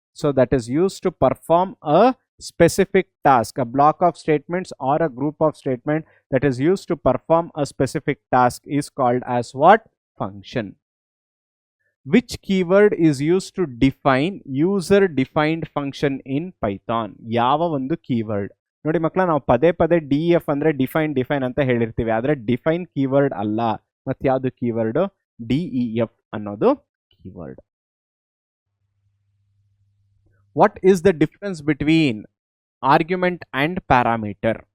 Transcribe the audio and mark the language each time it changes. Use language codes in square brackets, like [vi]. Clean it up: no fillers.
[en] So that is used to perform a specific task. A block of statements or a group of statements that is used to perform a specific task is called as what? Function. Which keyword is used to define user defined function in Python? [kn] ಯಾವ ಒಂದು keyword ನೋಡಿ ಮಕ್ಕಳ, ನಾವು ಪದೇ DEF ಅಂದ್ರೆ define ಅಂತ ಹೇಳಿರ್ತೀವಿ, ಆದ್ರೆ define keyword ಅಲ್ಲ. ಮತ್ತೆ ಯಾವುದು ಕೀವರ್ಡ್? DEF ಅನ್ನೋದು keyword. [en] What is the difference between argument and parameter?